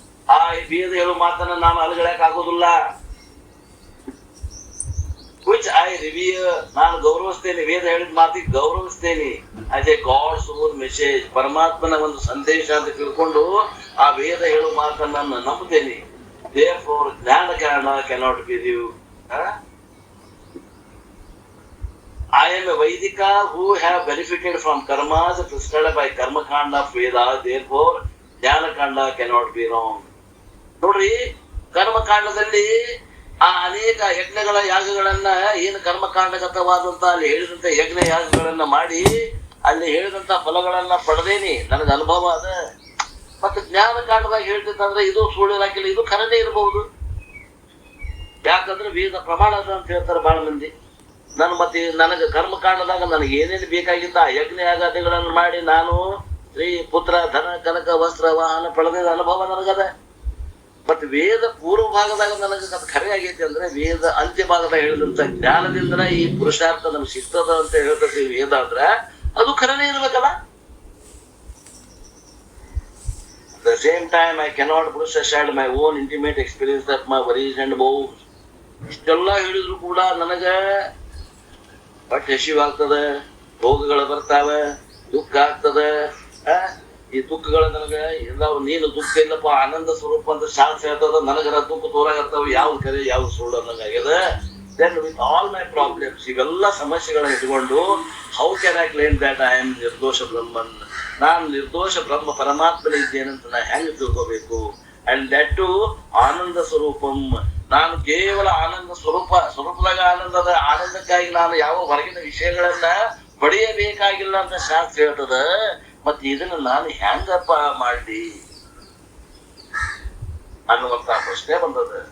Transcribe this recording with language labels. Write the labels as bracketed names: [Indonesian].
[Kannada] ಆ ವೇದ ಹೇಳುವ ಮಾತನ್ನ ನಾನು ಅಲಗಡಕ್ ಆಗೋದಿಲ್ಲ. [English] Which I revere, [Kannada] ನಾನು ಗೌರವಿಸ್ತೇನೆ. ವೇದ ಹೇಳಿದ ಮಾತಿಗೆ ಗೌರವಿಸ್ತೇನೆ. ಅದೇ [English] God's own message, [Kannada] ಪರಮಾತ್ಮನ ಒಂದು ಸಂದೇಶ ಅಂತ ತಿಳ್ಕೊಂಡು ಆ ವೇದ ಹೇಳುವ ಮಾತನ್ನ ನಾನು ನಂಬುತ್ತೇನೆ. [English] Therefore, jnana karana cannot be you. I am a Vaidika who have benefited from karmas prescribed by karma kanda of Veda. Therefore, jnana kanda cannot be wrong. [Kannada] ನೋಡ್ರಿ, ಕರ್ಮಕಾಂಡದಲ್ಲಿ ಆ ಅನೇಕ ಯಜ್ಞಗಳ ಯಾಗಗಳನ್ನ ಏನು ಕರ್ಮಕಾಂಡಗತವಾದಂತ ಅಲ್ಲಿ ಹೇಳಿದಂತ ಯಜ್ಞ ಯಾಗಗಳನ್ನ ಮಾಡಿ ಅಲ್ಲಿ ಹೇಳಿದಂತ ಫಲಗಳನ್ನ ಪಡೆದೇನಿ, ನನಗೆ ಅನುಭವ ಅದ. ಮತ್ತೆ ಜ್ಞಾನ ಕಾಂಡದಾಗ ಹೇಳ್ತಿತ್ತಂದ್ರೆ ಇದು ಸುಳ್ಳು ಇರಾಕಿಲ್ಲ, ಇದು ಖರನೇ ಇರಬಹುದು. ಯಾಕಂದ್ರೆ ವೇದ ಪ್ರಮಾಣ ಅದ ಅಂತ ಹೇಳ್ತಾರೆ ಬಹಳ ಮಂದಿ. ಮತ್ತೆ ನನಗೆ ಕರ್ಮಕಾಂಡದಾಗ ನನಗೆ ಏನೇನು ಬೇಕಾಗಿತ್ತ ಆ ಯಜ್ಞ ಯಾಗಾದಿಗಳನ್ನು ಮಾಡಿ ನಾನು ಸ್ತ್ರೀ ಪುತ್ರ ಧನ ಕನಕ ವಸ್ತ್ರ ವಾಹನ ಪಡೆದ ಅನುಭವ ನನಗದ. ಮತ್ತೆ ವೇದ ಪೂರ್ವ ಭಾಗದಾಗ ನನಗೆ ಅದು ಖರೆ ಆಗೈತಿ ಅಂದ್ರೆ ವೇದ ಅಂತ್ಯ ಭಾಗದಾಗ ಹೇಳಿದಂತ ಜ್ಞಾನದಿಂದ ಈ ಪುರುಷಾರ್ಥ ನಮ್ಗೆ ಸಿಗ್ತದ ಅಂತ ಹೇಳ್ತತಿ ವೇದ ಅಂದ್ರೆ ಅದು ಖರೇನೇ ಇರ್ಬೇಕಲ್ಲ. [English] At the same time, I cannot brush aside my own intimate experience of my worries and woes. [Kannada] ಇಷ್ಟೆಲ್ಲ ಹೇಳಿದ್ರು ಕೂಡ ನನಗ ಹೊಟ್ಟೆ ಹಸಿವಾಗ್ತದ, ರೋಗಗಳು ಬರ್ತಾವ, ದುಃಖ ಆಗ್ತದ. ಈ ದುಃಖಗಳ ನನಗ ಎಲ್ಲ ನೀನು ದುಃಖ ಇಲ್ಲಪ್ಪ ಆನಂದ ಸ್ವರೂಪ ಅಂತ ಶಾಸ್ತ್ರ ಹೇಳ್ತದ. ನನಗರ ದುಃಖ ತೋರಾಗತ್ತಾವ, ಯಾವ್ದು ಕರೆ ಯಾವ್ದು ಸುಳ್ಳು ಅನ್ನಂಗಾಗ್ಯದ. [English] Then with all my problems, [Kannada] ಇವೆಲ್ಲ ಸಮಸ್ಯೆಗಳನ್ನ ಇಟ್ಕೊಂಡು [English] how can I claim that I am nirdosha Brahman? [Kannada] ನಾನು ನಿರ್ದೋಷ ಬ್ರಹ್ಮ ಪರಮಾತ್ಮನ ಇದ್ದೇನಂತ ನಾ ಹೆಂಗ್ ತಿಳ್ಕೋಬೇಕು? [English] and that too [Kannada] ಆನಂದ ಸ್ವರೂಪಂ, ನಾನು ಕೇವಲ ಆನಂದ ಸ್ವರೂಪದಾಗ ಆನಂದದ ಆನಂದಕ್ಕಾಗಿ ನಾನು ಯಾವ ಹೊರಗಿನ ವಿಷಯಗಳನ್ನ ಪಡೆಯಬೇಕಾಗಿಲ್ಲ ಅಂತ ಶಾಸ್ತ್ರ ಹೇಳ್ತದ. ಮತ್ತೆ ಇದನ್ನ ನಾನು ಹೆಂಗಪ್ಪ ಮಾಡ್ಲಿ ಅನ್ನುವಂತ ಪ್ರಶ್ನೆ ಬಂದದ.